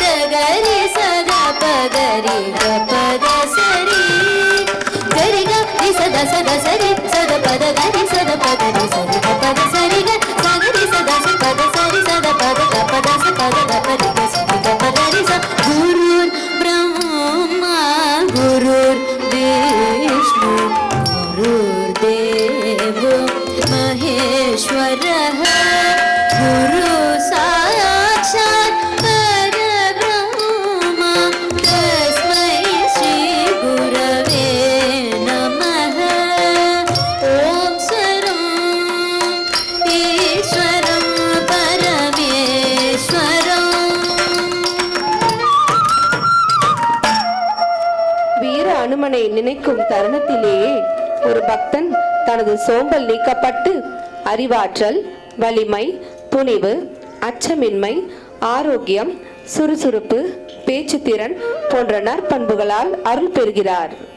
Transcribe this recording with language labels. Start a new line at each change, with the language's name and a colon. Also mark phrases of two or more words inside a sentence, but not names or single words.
Sanskrit: கரி சதா பகரி க பத சரி கரி க ரி சதா சதா சரி சத பத கரி சத பகரி சரி க பத சரி க சகரி சதா சி பத சரி சத பத க பத சி பத க பத க சரி க பத रि स गुरुर् ब्रह्मा गुरुर् विष्णु गुरुर् देवो महेश्वरः गुरु साक्षात् परब्रह्म तस्मै श्री गुरवे नमः ओम् स्वरम् ईश्वरम् परमेश्वरम्.
Tamil: வீர அனுமனை நினைக்கும் தருணத்திலேயே ஒரு பக்தன் தனது சோம்பல் நீக்கப்பட்டு அறிவாற்றல், வலிமை, துணிவு, அச்சமின்மை, ஆரோக்கியம், சுறுசுறுப்பு, பேச்சுத்திறன் போன்ற நற்பண்புகளால் அருள் பெறுகிறார்.